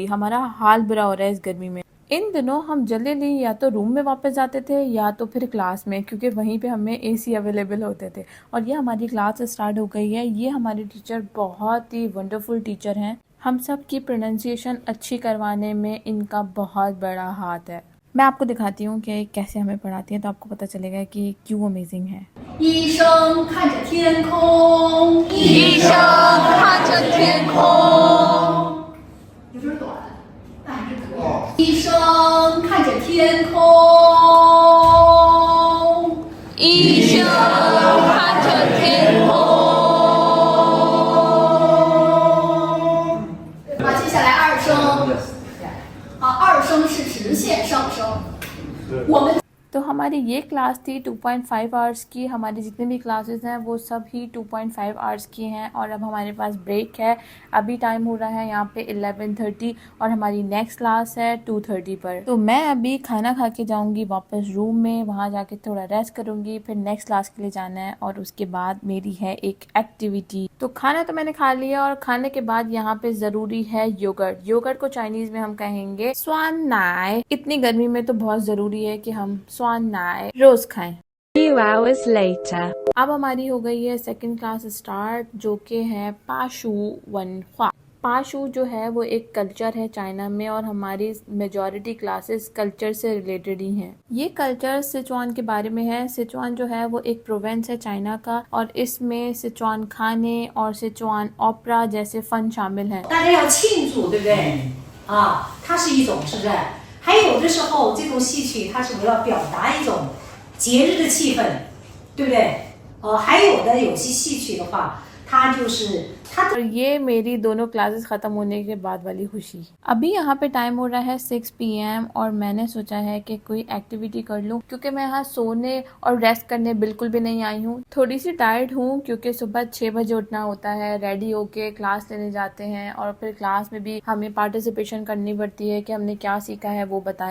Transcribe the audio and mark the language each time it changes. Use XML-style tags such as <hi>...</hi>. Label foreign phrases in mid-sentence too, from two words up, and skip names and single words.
<hi>हमारा हाल बुरा हो रहा है इस गर्मी में। इन दिनों हम जल्दी या तो रूम में वापस जाते थे या तो फिर क्लास में, क्योंकि वहीं पे हमें</hi> <en>AC available</en> <hi>होते थे। और ये हमारी</hi> <en>class start</en> <hi>हो गई है। ये हमारी टीचर बहुत ही</hi> <en>wonderful teacher</en> <hi>हैं। हम सब की प्रोनाउंसिएशन अच्छी करवाने में इनका बहुत बड़ा हाथ है। मैं आपको दिखाती हूँ कि कैसे हमें पढ़ाती हैं, तो आपको पता चलेगा कि क्यों अमेजिंग है।</hi> <zh>医生看着天空，医生看着天空，有点短，但还是可以。医生看着天空，医生看着天空。好，接下来二声，二声是直线上升，我们。</zh> <hi>तो हमारी ये क्लास थी 2.5 आवर्स की। हमारी जितने भी क्लासेस हैं वो सब ही 2.5 आवर्स की हैं और अब हमारे पास ब्रेक है। अभी टाइम हो रहा है यहाँ पे 11:30 और हमारी</hi> <en>next class</en> <hi>है 2:30 पर। तो मैं अभी खाना खा के जाऊँगी वापस रूम में, वहाँ जाके थोड़ा रेस्ट करूँगी, फिर</hi> <en>next class</en> <hi>के लिए जाना है और उसके बाद मेरी है एक एक्टिविटी। तो खाना तो मैंने खा लिया और खाने के बाद यहाँ पे जरूरी है योगर्ट। योगर्ट को चाइनीज में हम कहेंगे स्वान नाई। इतनी गर्मी में तो बहुत जरूरी है कि हम स्वान नाई रोज खाएं।</hi> <en>Few hours later.</en> <hi>अब हमारी हो गई है</hi> <en>second class start,</en> <hi>जो कि है</hi> <zh>巴蜀文化.</zh> <hi>पाशु जो है वो एक कल्चर है चाइना में और हमारी</hi> <en>majority classes</en> <hi>कल्चर से रिलेटेड ही हैं। ये कल्चर सिचुआन के बारे में है। सिचुआन जो है वो एक प्रोविंस है चाइना का और इसमें सिचुआन खाने और सिचुआन ओपेरा जैसे फन शामिल हैं।</hi> <zh>大家要庆祝，对不对？啊，它是一种，是不是？还有的时候，这种戏曲它是为了表达一种节日的气氛，对不对？还有的有些戏曲的话，它就是它。</zh> <hi>और ये मेरी दोनों क्लासेस खत्म होने के बाद वाली खुशी। अभी यहाँ पे टाइम हो रहा है 6 PM और मैंने सोचा है कि कोई एक्टिविटी कर लूँ, क्योंकि मैं यहाँ सोने और रेस्ट करने बिल्कुल भी नहीं आई हूँ। थोड़ी सी टायर्ड हूँ क्योंकि सुबह 6 बजे उठना होता है, रेडी होके क्लास लेने जाते हैं और फिर क्लास में भी हमें पार्टिसिपेशन करनी पड़ती है कि हमने क्या सीखा है वो बताएं।</hi>